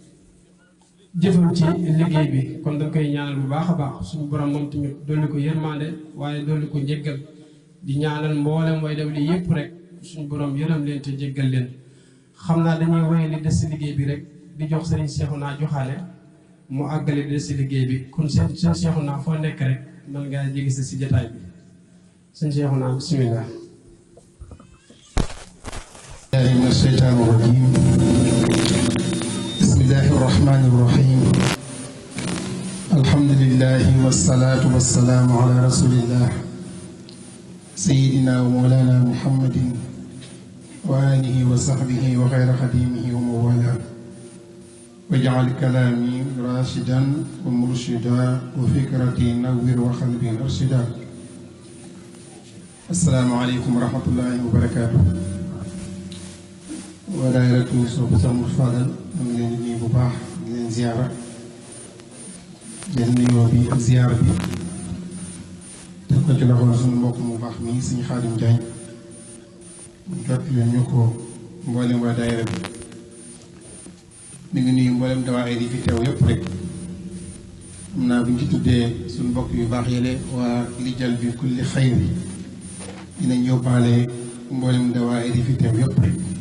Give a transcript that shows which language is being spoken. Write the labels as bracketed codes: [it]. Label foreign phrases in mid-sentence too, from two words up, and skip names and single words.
[wo] jëfam ci liggéey bi kon dañ koy ñaanal bu baax a baax suñu borom moom tamit dolli ko yërmande waaye dolli ko njéggal di ñaanal mboolem way daw lii yépp rek suñu borom yërëm leen te jéggal leen xam naa dañuy woye li des si liggéey bi rek di jox sëriñ Seexuna joxaale mu àggale di des si liggéey bi kon seen Seexuna foo nekk rek man ngaa jege si jataay bi sëñ Seexuna bismillah [ar] من الشيطان الرجيم بسم الله الرحمن الرحيم الحمد لله والصلاة والسلام على رسول الله سيدنا ومولانا محمد وآله وصحبه وخير خديمه وموالاه واجعل كلامي راشدا ومرشدا وفكرتي نور وقلبي أرشدا السلام عليكم ورحمة الله وبركاته [wo] wa daayiratu Sopp Sëñ Fadal am leen di nuyu bu baax di leen ziyaara jël nuyoo bi ak ziyaara bi def ko ci loxo suñu mbokk mu baax mi Sëñ Xaadim Jaañ jot leen ñu ko mboolem waa daayira bi mi ngi nuyu mboolem dawaayir yi fi teew yépp rek xam naa bu ñu ci tuddee suñu mbokk yu baax yële waa lijal bi kulli xayr bi dinañ yóbbaale mboolem dawaayir yi fi teew yépp rek